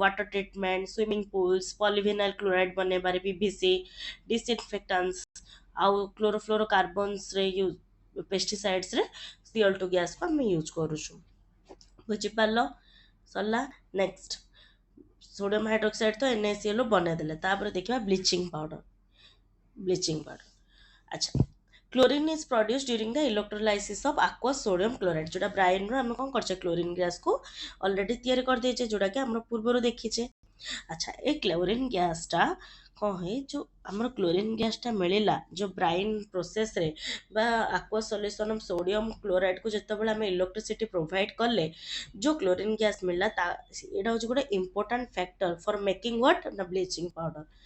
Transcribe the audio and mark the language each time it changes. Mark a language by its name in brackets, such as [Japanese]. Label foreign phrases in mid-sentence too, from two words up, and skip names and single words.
[English] water treatment, swimming pools, polyvinyl chloride [Odia] ବନେଇବାରେ, PVC, ଡିସଇନଫେକ୍ଟାନ୍ସ ଆଉ କ୍ଲୋରୋଫ୍ଲୋରୋ କାର୍ବନ୍ସରେ ୟୁଜ୍, ପେଷ୍ଟିସାଇଡ୍ସରେ Cl2 ଗ୍ୟାସ୍କୁ ଆମେ ୟୁଜ୍ କରୁଛୁ। ବୁଝିପାରିଲ? ସରିଲା। ନେକ୍ସଟ [English] sodium hydroxide [Odia] ତ NaCl ବନେଇଦେଲେ, ତାପରେ ଦେଖିବା [English] bleaching powder. bleaching powder, [Odia] ଆଚ୍ଛା। [English] chlorine is produce during the electrolysis of aqueous sodium chloride, [Odia] जोटा ब्राइनରୁ ଆମେ କ'ଣ କରିଛେ କ୍ଲୋରିନ୍ ଗ୍ୟାସ୍କୁ ଅଲରେଡ଼ି ତିଆରି କରିଦେଇଛେ, ଯୋଉଟାକି ଆମର ପୂର୍ବରୁ ଦେଖିଛେ। ଆଚ୍ଛା, ଏ କ୍ଲୋରିନ୍ ଗ୍ୟାସ୍ଟା କ'ଣ ହୁଏ, ଯେଉଁ ଆମର କ୍ଲୋରିନ୍ ଗ୍ୟାସ୍ଟା ମିଳିଲା ଯେଉଁ ବ୍ରାଇନ୍ ପ୍ରୋସେସ୍ରେ ବା [English] aqua solution of sodium chlorideku [Odia] ଯେତେବେଳେ ଆମେ ଇଲେକ୍ଟ୍ରିସିଟି ପ୍ରୋଭାଇଡ଼ କଲେ, ଯେଉଁ କ୍ଲୋରିନ୍ ଗ୍ୟାସ୍ ମିଳିଲା ଏଇଟା ହେଉଛି ଗୋଟେ [English] important factor for making what [Odia] ନା [English] bleaching powder.